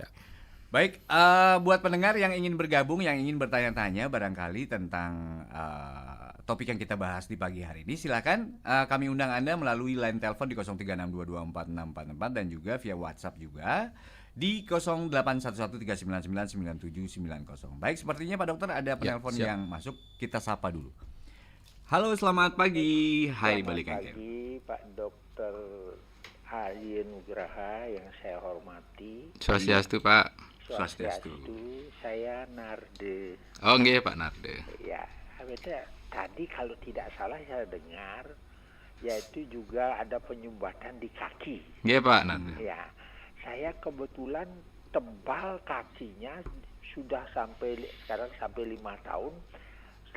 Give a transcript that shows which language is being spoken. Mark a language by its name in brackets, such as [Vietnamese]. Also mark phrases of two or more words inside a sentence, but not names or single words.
[Indonesian] Baik, buat pendengar yang ingin bergabung, yang ingin bertanya-tanya barangkali tentang topik yang kita bahas di pagi hari ini, silakan kami undang Anda melalui line telepon di 0362246644 dan juga via WhatsApp juga di 081139999790. Baik, sepertinya Pak Dokter ada penelpon yang masuk, kita sapa dulu. Halo, selamat pagi. Hai balik lagi. Selamat pagi Pak Dokter Ali Nugraha yang saya hormati. Swastiastu Pak. Swastiastu. Saya Narde. Oh nggih Pak Narde. Ya, tadi kalau tidak salah saya dengar, yaitu juga ada penyumbatan di kaki. Nggih Pak Narde. Ya, saya kebetulan tebal kakinya sudah sekarang sampai 5 tahun.